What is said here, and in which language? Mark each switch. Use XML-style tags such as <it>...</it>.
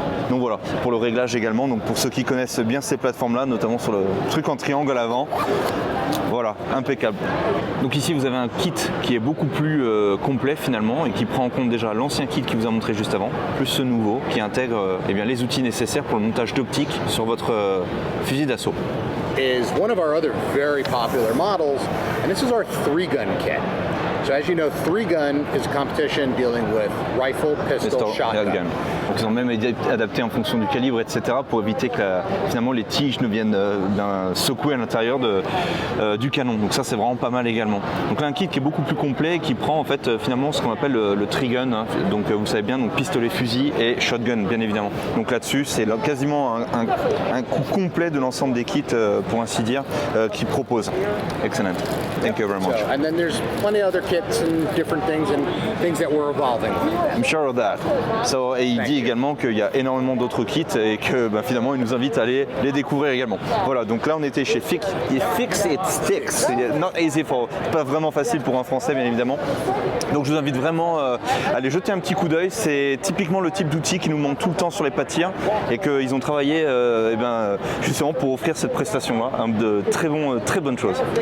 <fr>Donc voilà, pour le réglage également, donc pour ceux qui connaissent bien ces plateformes-là, notamment sur le truc en triangle à l'avant. Voilà, impeccable. Donc ici vous avez un kit qui est beaucoup plus complet finalement et qui prend en compte déjà l'ancien kit qui vous a montré juste avant, plus ce nouveau qui intègre les outils nécessaires pour le montage d'optique sur votre fusil d'assaut.</fr> <en>Is one of our other very popular models, and this is our 3-gun kit. So as you know, 3-gun is a competition dealing with rifle, pistol, shotgun.</en> <fr>Donc ils ont même adapté en fonction du calibre, etc. pour éviter que finalement les tiges ne viennent d'un secouer à l'intérieur du canon. Donc ça c'est vraiment pas mal également. Donc là un kit qui est beaucoup plus complet, qui prend en fait finalement ce qu'on appelle le 3-gun. Donc vous savez bien, donc pistolet, fusil et shotgun bien évidemment. Donc là-dessus c'est quasiment un coup complet de l'ensemble des kits pour ainsi dire qu'ils proposent.</fr> <en>Excellent. Thank you very much. So, and then there's plenty of other kits and different things that we're evolving. I'm sure of that.</en> <fr>So, et il dit également qu'il y a énormément d'autres kits et que finalement il nous invite à aller les découvrir également. Voilà, donc là on était chez Fix It Sticks.</fr> <en>Not easy</en> <fr>pas vraiment facile pour un Français bien évidemment. Donc je vous invite vraiment à aller jeter un petit coup d'œil. C'est typiquement le type d'outil qui nous manque tout le temps sur les pas de tir et qu'ils ont travaillé justement pour offrir cette prestation-là, de très bonnes choses.</fr>